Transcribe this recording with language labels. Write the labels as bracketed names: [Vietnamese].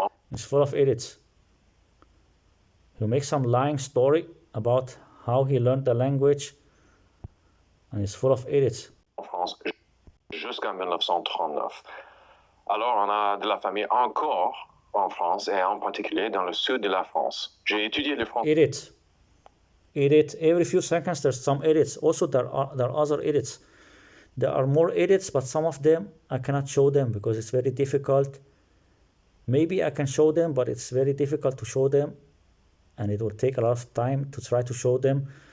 [English] He's full of edits. He'll make some lying story about how he learned the language, and he's full of edits. [French] En France jusqu'en 1939. Alors, on a de la famille encore en France, et en particulier dans le sud de la France. J'ai étudié le français. [English] Edit. Every few seconds there's some edits. Also, there are other edits. There are more edits, but some of them I cannot show them because it's very difficult. Maybe I can show them, but it's very difficult to show them, and it will take a lot of time to try to show them.